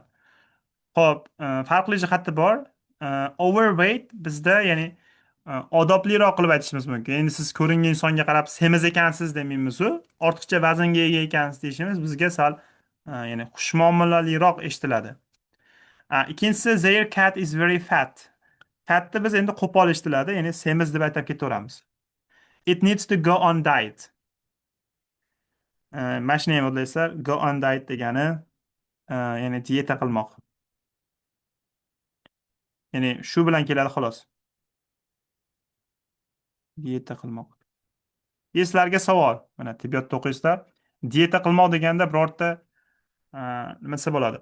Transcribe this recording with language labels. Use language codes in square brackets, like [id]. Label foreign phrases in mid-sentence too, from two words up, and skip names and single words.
[uz] Hop, farqli jihati bor. Overweight bizda, ya'ni odobliroq qilib aytishimiz mumkin. Endi siz ko'ringan insonga qarab semiz ekansiz demaymiz-u, ortiqcha vaznga ega ekansiz deyishimiz bizga sal ya'ni xushmuomalaliroq eshitiladi. Ikkinchisi, [en] their cat is very fat. [uz] Fatni biz endi qo'pol eshitiladi, ya'ni semiz deb aytib ketaveramiz. [en] It needs to go on diet. [uz] Mana shuni ham o'ylaysizlar, [en] go on diet [uz] degani ya'ni dieta qilmoq. Ya'ni shu bilan keladi xolos. Dieta qilmoq. Sizlarga savol. Mana tibbiyotda o'qiysizlar. Dieta qilmoq deganda birorta nima desa bo'ladi?